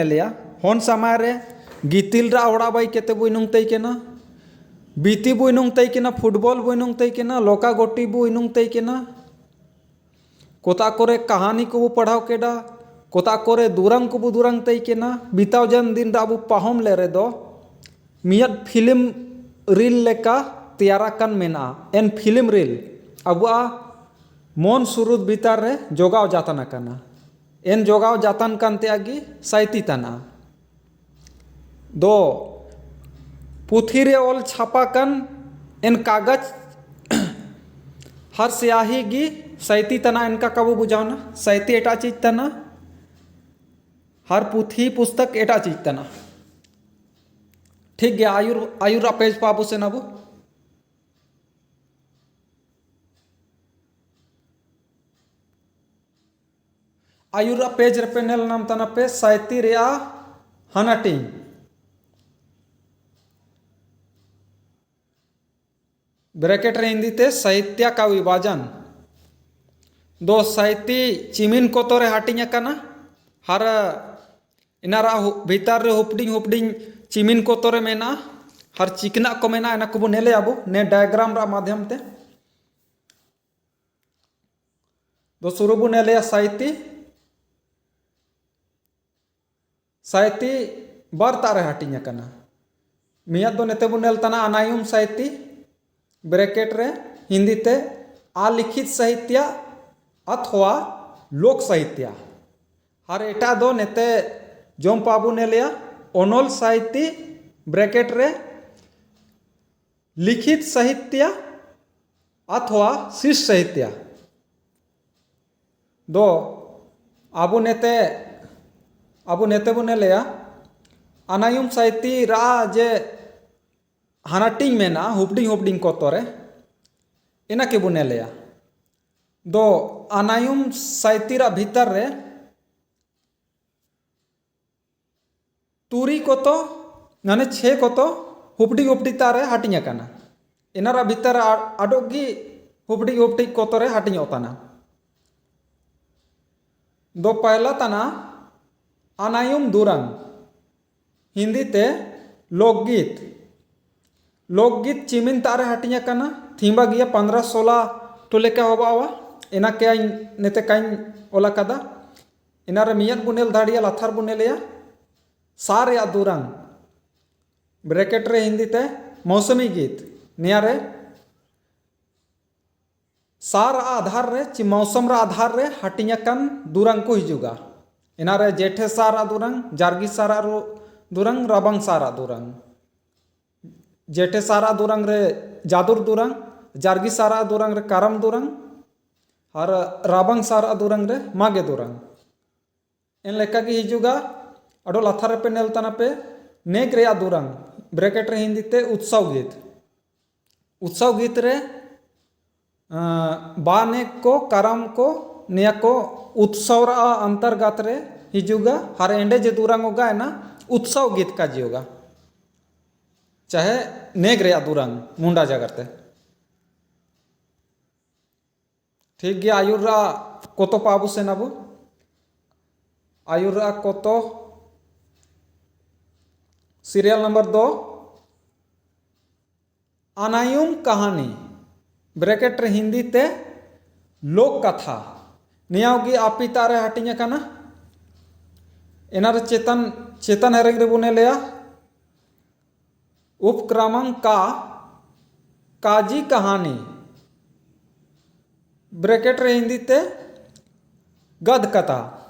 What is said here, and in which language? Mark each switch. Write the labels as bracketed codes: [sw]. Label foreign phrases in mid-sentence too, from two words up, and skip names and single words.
[unr] लिया होन समय रे गितिल रा ओड़ा बाई केते बुइनुंग तई के ना बीती बुइनुंग तई के ना फुटबॉल बुइनुंग तई के ना लोका गोटी बुइनुंग तई के ना कोता करे कहानी को वो पढ़ाव केडा कोता करे दुरंग को दुरंग तई के ना बीताव जन दिन रा अबू पाहम ले रे दो मियत [en] film reel [unr] लेका तैयाराकान मेना एन [en] film reel [unr] अबुआ मन सुरुद भीतर रे जोगाव जाताना काना एन जोगाव जातान कानते आगी साइती ताना दो पुथी रे ओल छापा कान एन कागज हर स्याही गी साइती तना इनका कबू बुझावना साइती एटा चीज तना हर पुथी पुस्तक एटा चीज तना ठीक गया आयुर पेज पाबू से नबू आयुर पेज रे पे नेल नाम तना पे साइती रे हनाटिंग ब्रैकेट रे हिंदी ते [hi] साहित्य का विभाजन [unr] दो साहित्य चिमिन को तोरे हाटिंग काना हर इनारा भीतर रे हुपडिंग हुपडिंग चिमिन को तोरे मेना हर चिकना को मेना एना को नेले आबो ने डायग्राम रा माध्यम ते दो शुरू बु नेले साहित्य बार तारे हाटिंग काना मिया दो नेते बु नेल तना अनायुम साहित्य ब्रैकेट रे हिंदी ते [hi] अलिखित साहित्य अथवा लोक साहित्य [unr] हर एटा दो नेते जोम पाबू ने लिया ओनोल साहित्य ब्रैकेट रे [hi] लिखित साहित्य अथवा शीर्ष साहित्य [unr] दो आबू नेते बुने लिया अनायुम साहित्य रा जे हानाटिंग मेना हुपडिंग हुपडिंग को तोरे इना के बुने लिया दो अनायुम साहित्य रा भीतर रे तुरी को तो माने छे को तो हुपडिंग हुपडिंग तारे हाटिंग काना इनारा भीतर आडोगी हुपडिंग हुपडिंग को तोरे हाटिंग ओताना दो पहला तना अनायुम दुरंग हिंदी ते लोकगीत चिमिन तारे हाटिंग काना थींबा गिया 15-16 टोले का होबावा इना के नेते काइन ओला कदा इनारे मियत बुनेल दाड़िया लाथार बुनेलिया सार या दुरंग ब्रैकेट रे हिंदी ते [hi] मौसमी गीत [unr] नियारे सार आधार रे ची मौसम रा आधार रे हाटिंग कान दुरंग को हिजुगा इनारे जेठे सारा दुरंग जारगी सारा दुरंग राबंग सारा दुरंग जेठे सारा दुरंग रे जादुर दुरंग जारगी सारा दुरंग रे कारम दुरंग और राबंग सारा दुरंग रे मागे दुरंग इन लेका की हिजुगा अडो लाथार पे नेलताना पे नेक रे दुरंग ब्रैकेट रे हिंदी ते [hi] उत्सव गीत [unr] रे बानेक को कारम को निया को उत्सव रा अंतर्गत रे हिजुगा हर एंडे जे दुरंग [hi] होगा है ना उत्सव गीत का जी होगा चाहे [unr] नेग रे दुरंग मुंडा जगरते ठीक गया आयुरा कोतो पाबू से नाबू आयुरा कोतो [en] serial number [unr] 2 अनायुम कहानी ब्रैकेट रे हिंदी ते [hi] लोक कथा [unr] नियावगी आपी तारे हाटिंग काना एनारे चेतन हेरेंग रे बुने लिया उपक्रमांक का काजी कहानी ब्रैकेट रे हिंदी ते [hi] गद कथा